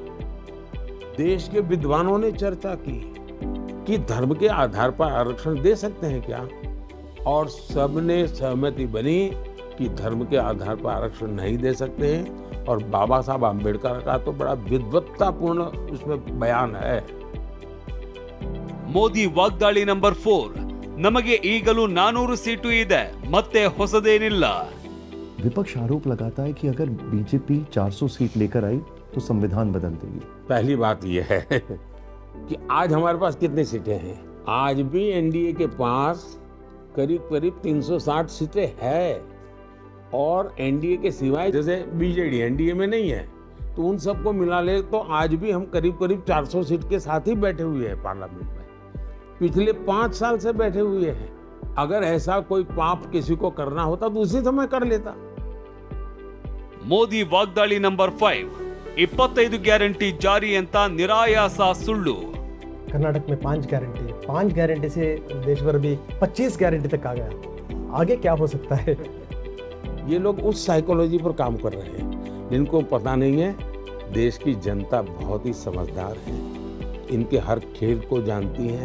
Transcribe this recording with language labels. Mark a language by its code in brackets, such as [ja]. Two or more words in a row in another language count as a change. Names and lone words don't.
[hi] देश के विद्वानों ने चर्चा की कि धर्म के आधार पर आरक्षण दे सकते हैं क्या, और सबने सहमति बनी कि धर्म के आधार पर आरक्षण नहीं दे सकते हैं. और बाबा साहब आम्बेडकर का तो बड़ा विद्वत्तापूर्ण उसमें बयान है. [kn] ಮೋದಿ ವಾಗ್ದಾಳಿ ನಂಬರ್ 4. ನಮಗೆ ಈಗಲೂ 400 ಸೀಟು ಇದೆ, ಮತ್ತೆ ಹೊಸದೇನಿಲ್ಲ. [hi] विपक्ष आरोप लगाता है कि अगर बीजेपी 400 सीट लेकर आई तो संविधान बदल देगी. पहली बात यह है कि आज हमारे पास कितनी सीटें हैं. आज भी एनडीए के पास करीब 360 सीटें हैं. और एनडीए के सिवाय जैसे बीजेडी एनडीए में नहीं है, तो उन सबको मिला ले तो आज भी हम करीब 400 सीट के साथ ही बैठे हुए हैं पार्लियामेंट में. पिछले 5 साल से बैठे हुए हैं. अगर ऐसा कोई पाप किसी को करना होता तो उसी समय कर लेता. [kn] ಮೋದಿ ವಾಗ್ದಾಳಿ ನಂಬರ್ 5. 25 ಗ್ಯಾರಂಟಿ ಜಾರಿ ಅಂತ ನಿರಾಯಾಸ ಸುಳ್ಳು. [hi] कर्नाटक में 5 गारंटी है. 5 गारंटी से देश भर भी 25 गारंटी तक आ गया. आगे क्या हो सकता है? ये लोग उस साइकोलॉजी पर काम कर रहे हैं इनको पता नहीं है देश की जनता बहुत ही समझदार है, इनके हर खेल को जानती है।